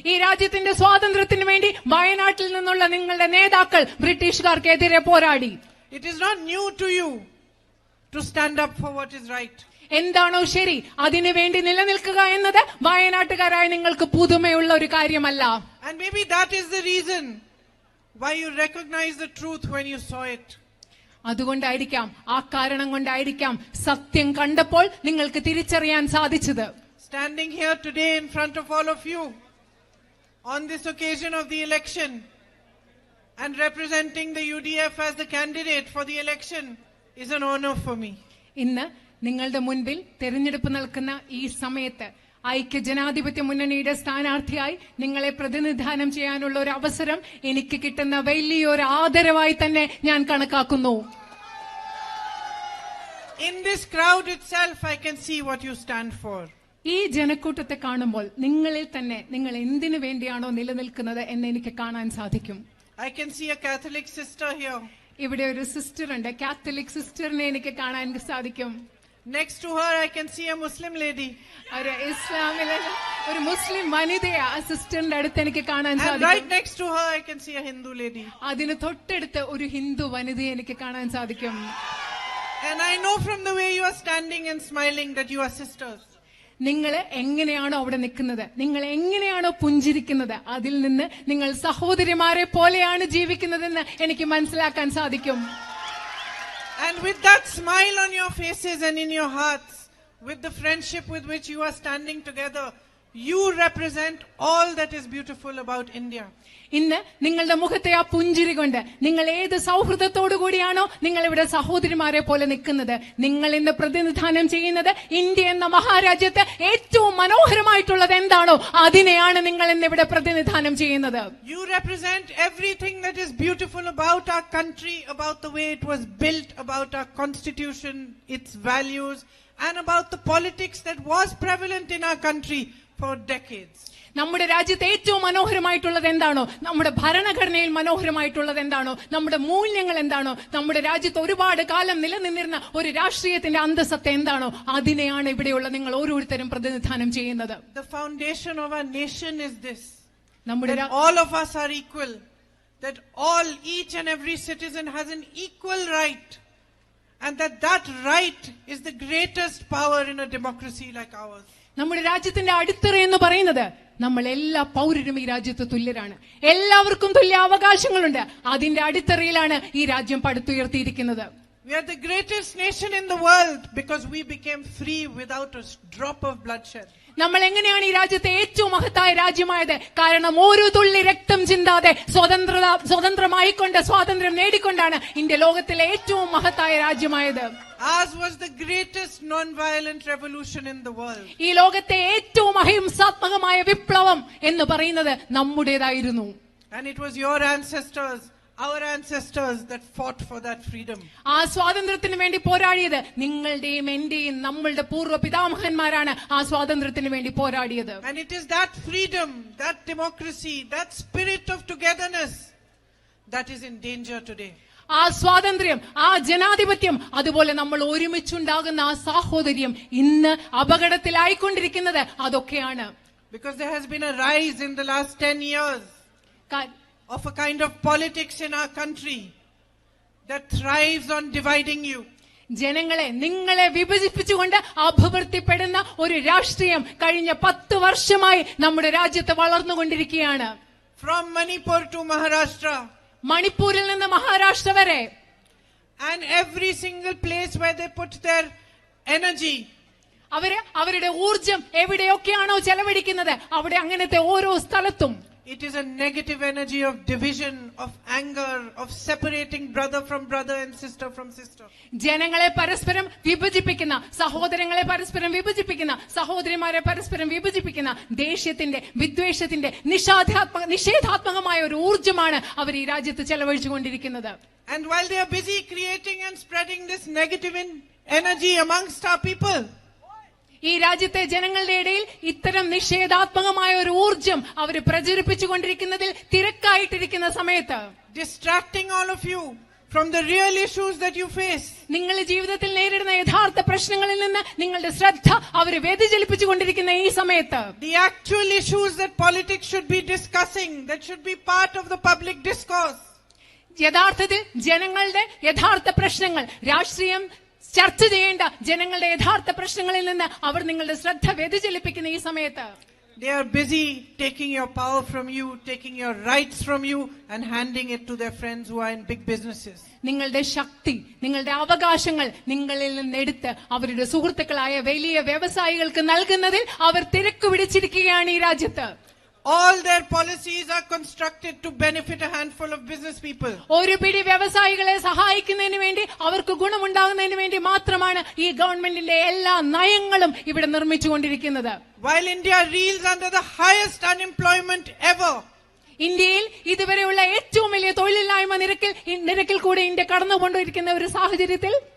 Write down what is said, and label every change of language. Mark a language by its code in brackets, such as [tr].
[ml] ഈ രാജ്യത്തിന്റെ സ്വാതന്ത്ര്യത്തിന് വേണ്ടി വയനാട്ടിൽ നിന്നുള്ള നിങ്ങളുടെ നേതാക്കൾ ബ്രിട്ടീഷുകാർക്കെതിരെ പോരാടി. [en] It is not new to you to stand up for what is right. [ml] എന്താണോ ശരി അതിനു വേണ്ടി നിലനിൽക്കുക എന്നത് വയനാട്ടുകാരായ നിങ്ങൾക്ക് പുതുമയുള്ള ഒരു കാര്യമല്ല. [en] And maybe that is the reason why you recognize the truth when you saw it. [ml] അതുകൊണ്ടായിരിക്കാം, ആ കാരണം കൊണ്ടായിരിക്കാം സത്യം കണ്ടപ്പോൾ നിങ്ങൾക്ക് തിരിച്ചറിയാൻ സാധിച്ചത്. [en] Standing here today in front of all of you on this occasion of the election and representing the UDF as the candidate for the election is an honor for me. [ml] ഇന്ന് നിങ്ങളുടെ മുൻപിൽ തെരഞ്ഞെടുപ്പ് നടക്കുന്ന ഈ സമയത്ത് ഐക്യ ജനാധിപത്യ മുന്നണിയുടെ സ്ഥാനാർത്ഥിയായി നിങ്ങളെ പ്രതിനിധാനം ചെയ്യാനുള്ള ഒരു അവസരം എനിക്ക് കിട്ടുന്ന വലിയൊരു ആദരവായി തന്നെ ഞാൻ കണക്കാക്കുന്നു. [en] In this crowd itself I can see what you stand for. [ml] ഈ ജനക്കൂട്ടത്തെ കാണുമ്പോൾ നിങ്ങളിൽ തന്നെ നിങ്ങൾ എന്തിനു വേണ്ടിയാണോ നിലനിൽക്കുന്നത് എന്ന് എനിക്ക് കാണാൻ സാധിക്കും. [en] I can see a Catholic sister here. [ml] ഇവിടെ ഒരു സിസ്റ്റർ ഉണ്ട്, കാത്തലിക് സിസ്റ്ററിനെ എനിക്ക് കാണാൻ സാധിക്കും. [en] Next to her I can see a Muslim lady. [ml] ഒരു ഇസ്ലാമിലെ ഒരു മുസ്ലിം വനിതയെ ആ സിസ്റ്ററിന്റെ അടുത്ത് എനിക്ക് കാണാൻ [en] And [ml] സാധിക്കും. [en] right next to her I can see a Hindu lady. [ml] അതിന് തൊട്ടടുത്ത് ഒരു ഹിന്ദു വനിതയെ എനിക്ക് കാണാൻ സാധിക്കും. [en] And I know from the way you are standing and smiling that you are sisters. [ml] നിങ്ങൾ എങ്ങനെയാണോ അവിടെ നിൽക്കുന്നത്, നിങ്ങൾ എങ്ങനെയാണോ പുഞ്ചിരിക്കുന്നത്, അതിൽ നിന്ന് നിങ്ങൾ സഹോദരിമാരെ പോലെയാണ് ജീവിക്കുന്നതെന്ന് എനിക്ക് മനസ്സിലാക്കാൻ സാധിക്കും. [en] And with that smile on your faces and in your hearts, with the friendship with which you are standing together, you represent all that is beautiful about India. [ml] ഇന്ന് നിങ്ങളുടെ മുഖത്തെ ആ പുഞ്ചിരി കൊണ്ട് നിങ്ങൾ ഏത് സൗഹൃദത്തോടു കൂടിയാണോ നിങ്ങൾ ഇവിടെ സഹോദരിമാരെ പോലെ നിൽക്കുന്നത്, നിങ്ങൾ ഇന്ന് പ്രതിനിധാനം ചെയ്യുന്നത് ഇന്ത്യ എന്ന മഹാരാജ്യത്ത് ഏറ്റവും മനോഹരമായിട്ടുള്ളത് എന്താണോ അതിനെയാണ് നിങ്ങൾ ഇന്ന് ഇവിടെ പ്രതിനിധാനം ചെയ്യുന്നത്. [en] You represent everything that is beautiful about our country, about the way it was built, about our constitution, its values, and about the politics that was prevalent in our country for decades. [ml] നമ്മുടെ രാജ്യത്ത് ഏറ്റവും മനോഹരമായിട്ടുള്ളത് എന്താണോ, നമ്മുടെ ഭരണഘടനയിൽ മനോഹരമായിട്ടുള്ളത് എന്താണോ, നമ്മുടെ മൂല്യങ്ങൾ എന്താണോ, നമ്മുടെ രാജ്യത്ത് ഒരുപാട് കാലം നിലനിന്നിരുന്ന ഒരു രാഷ്ട്രീയത്തിന്റെ അന്തസത്ത എന്താണോ അതിനെയാണ് ഇവിടെയുള്ള നിങ്ങൾ ഓരോരുത്തരും പ്രതിനിധാനം ചെയ്യുന്നത്. [en] The foundation of our nation is this. [ml] നമ്മുടെ [en] That all of us are equal. That each and every citizen has an equal right. And that right is the greatest power in a democracy like ours. [ml] നമ്മുടെ രാജ്യത്തിന്റെ അടിത്തറ എന്ന് പറയുന്നത് നമ്മൾ എല്ലാ പൗരരും ഈ രാജ്യത്ത് തുല്യരാണ്, എല്ലാവർക്കും തുല്യ അവകാശങ്ങളുണ്ട്. അതിന്റെ അടിത്തറയിലാണ് ഈ രാജ്യം പടുത്തുയർത്തിയിരിക്കുന്നത്. [en] We are the greatest nation in the world because we became free without a drop of bloodshed. [ml] നമ്മൾ എങ്ങനെയാണ് ഈ രാജ്യത്തെ ഏറ്റവും മഹത്തായ രാജ്യമായത്? കാരണം ഒരു തുള്ളി രക്തം ചിന്താതെ സ്വതന്ത്രമായിക്കൊണ്ട് സ്വാതന്ത്ര്യം നേടിക്കൊണ്ടാണ് ഇന്ത്യ ലോകത്തിലെ ഏറ്റവും മഹത്തായ രാജ്യമായത്. [en] Ours was the greatest non-violent revolution in the world. [ml] ഈ ലോകത്തെ ഏറ്റവും അഹിംസാത്മകമായ വിപ്ലവം എന്ന് പറയുന്നത് നമ്മുടേതായിരുന്നു. [en] And it was your ancestors, our ancestors, that fought for that freedom. [ml] ആ സ്വാതന്ത്ര്യത്തിന് വേണ്ടി പോരാടിയത് നിങ്ങളുടെയും എന്റെയും നമ്മളുടെ പൂർവ്വ പിതാമഹന്മാരാണ് ആ സ്വാതന്ത്ര്യത്തിന് വേണ്ടി പോരാടിയത്. [en] And it is that freedom, that democracy, that spirit of togetherness that is in danger today. [ml] ആ സ്വാതന്ത്ര്യം, ആ ജനാധിപത്യം, അതുപോലെ നമ്മൾ ഒരുമിച്ചുണ്ടാകുന്ന ആ സാഹോദര്യം ഇന്ന് അപകടത്തിലായിക്കൊണ്ടിരിക്കുന്നത് അതൊക്കെയാണ്. [en] Because there has been a rise in the last 10 years of a kind of politics in our country that thrives on dividing you. [ml] ജനങ്ങളെ നിങ്ങളെ വിഭജിപ്പിച്ചുകൊണ്ട് അഭിവൃദ്ധിപ്പെടുന്ന ഒരു രാഷ്ട്രീയം കഴിഞ്ഞ 10 വർഷമായി നമ്മുടെ രാജ്യത്ത് വളർന്നുകൊണ്ടിരിക്കുകയാണ്. [en] From Manipur to Maharashtra. [ml] മണിപ്പൂരിൽ നിന്ന് മഹാരാഷ്ട്ര വരെ. [en] And every single place where they put their energy. [ml] അവരുടെ ഊർജം എവിടെയൊക്കെയാണോ ചെലവഴിക്കുന്നത് അവിടെ അങ്ങനത്തെ ഓരോ സ്ഥലത്തും [en] it is a negative energy of division, of anger, of separating brother from brother and sister from sister. [ml] ജനങ്ങളെ പരസ്പരം വിഭജിപ്പിക്കുന്ന, സഹോദരങ്ങളെ പരസ്പരം വിഭജിപ്പിക്കുന്ന, സഹോദരിമാരെ പരസ്പരം വിഭജിപ്പിക്കുന്ന ദേഷ്യത്തിന്റെ, വിദ്വേഷത്തിന്റെ നിഷേധാത്മകമായ ഒരു ഊർജമാണ് അവർ ഈ രാജ്യത്ത് ചെലവഴിച്ചുകൊണ്ടിരിക്കുന്നത്. [en] And while they are busy creating and spreading this negative energy amongst our people, [ml] ഈ രാജ്യത്തെ ജനങ്ങളുടെ ഇടയിൽ ഇത്തരം നിഷേധാത്മകമായ ഒരു ഊർജം അവർ പ്രചരിപ്പിച്ചുകൊണ്ടിരിക്കുന്നതിൽ തിരക്കായിട്ടിരിക്കുന്ന സമയത്ത് [en] distracting all of you from the real issues that you face. [ml] നിങ്ങളുടെ ജീവിതത്തിൽ നേരിടുന്ന യഥാർത്ഥ പ്രശ്നങ്ങളിൽ നിന്ന് നിങ്ങളുടെ ശ്രദ്ധ അവരെ വ്യതിചലിപ്പിച്ചുകൊണ്ടിരിക്കുന്ന ഈ സമയത്ത് [en] The actual issues that politics should be discussing, that should be part of the public discourse. [ml] യഥാർത്ഥത്തിൽ ജനങ്ങളുടെ യഥാർത്ഥ പ്രശ്നങ്ങൾ, രാഷ്ട്രീയം ചർച്ച ചെയ്യേണ്ട ജനങ്ങളുടെ യഥാർത്ഥ പ്രശ്നങ്ങളിൽ നിന്ന് അവർ നിങ്ങളുടെ ശ്രദ്ധ വ്യതിചലിപ്പിക്കുന്ന ഈ സമയത്ത് [en] They are busy taking your power from you, taking your rights from you and handing it to their friends who are in big businesses. [ml] നിങ്ങളുടെ ശക്തി, നിങ്ങളുടെ അവകാശങ്ങൾ നിങ്ങളിൽ നിന്നെടുത്ത് അവരുടെ സുഹൃത്തുക്കളായ വലിയ വ്യവസായികൾക്ക് നൽകുന്നതിൽ അവർ തിരക്ക് പിടിച്ചിരിക്കുകയാണ് ഈ രാജ്യത്ത്. [en] All their policies are constructed to benefit a handful of business people. [ml] ഒരു പിടി വ്യവസായികളെ സഹായിക്കുന്നതിന് വേണ്ടി, അവർക്ക് ഗുണമുണ്ടാകുന്നതിന് വേണ്ടി മാത്രമാണ് ഈ ഗവൺമെന്റിന്റെ എല്ലാ നയങ്ങളും ഇവിടെ നിർമ്മിച്ചുകൊണ്ടിരിക്കുന്നത്. [en] While India reels under the highest unemployment ever, [ml] ഇന്ത്യയിൽ ഇതുവരെയുള്ള ഏറ്റവും വലിയ തൊഴിലില്ലായ്മ നിരക്കിൽ കൂടെ ഇന്ത്യ കടന്നുകൊണ്ടിരിക്കുന്ന ഒരു സാഹചര്യത്തിൽ